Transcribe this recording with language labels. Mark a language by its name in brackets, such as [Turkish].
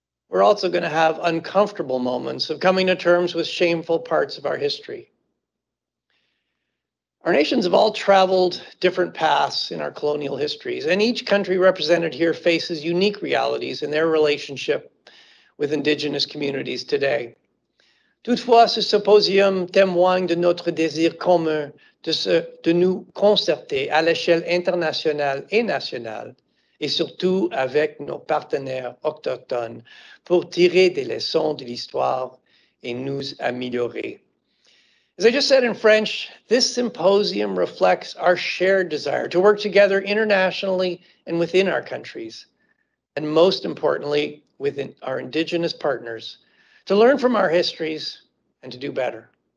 [English] We're also going to have uncomfortable moments of coming to terms with shameful parts of our history. Our nations have all traveled different paths in our colonial histories, and each country represented here faces unique realities in their relationship with Indigenous communities today. [French] Toutefois, ce symposium témoigne de notre désir commun de nous concerter à l'échelle internationale et nationale, et surtout avec nos partenaires autochtones, pour tirer des leçons de l'histoire et nous améliorer. [English] As I just said in French, this symposium reflects our shared desire to work together internationally and within our countries, and most importantly, within our Indigenous partners, to learn from our histories and to do better.